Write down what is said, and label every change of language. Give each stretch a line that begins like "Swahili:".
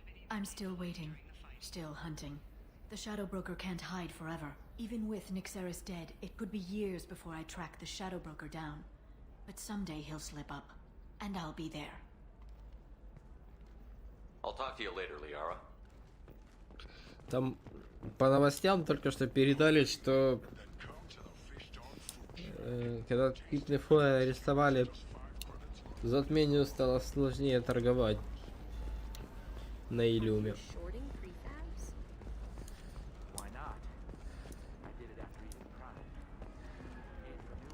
English: I'm still waiting. Still hunting. The Shadow Broker can't hide forever. Even with Nixeris dead, it could be years before I track the Shadow Broker down. But someday he'll slip up. And I'll be there. I'll talk to you later, Liara.
Russian: Там по новостям только что передали, что когда Питнефоя арестовали, затмению стало сложнее торговать на Илюме.
English: Shorting prefabs? Why not? I did it after eating Prime.